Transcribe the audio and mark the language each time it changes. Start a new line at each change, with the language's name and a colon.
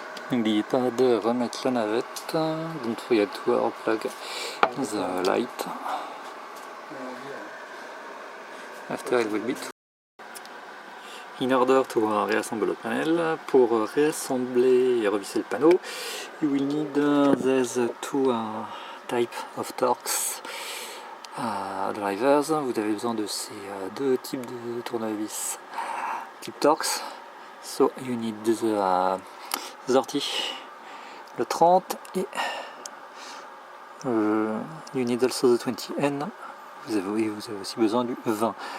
French: N'oubliez pas de remettre la navette,
English: don't forget to unplug the light, after it will be in order to réassembler le panel.
French: Pour réassembler et revisser le panneau,
English: you will need these two type of Torx drivers.
French: Vous avez besoin de ces deux types de tournevis type Torx.
English: So you need the 30,
French: le 30 et
English: you need also the 20N.
French: Vous avez aussi besoin du 20.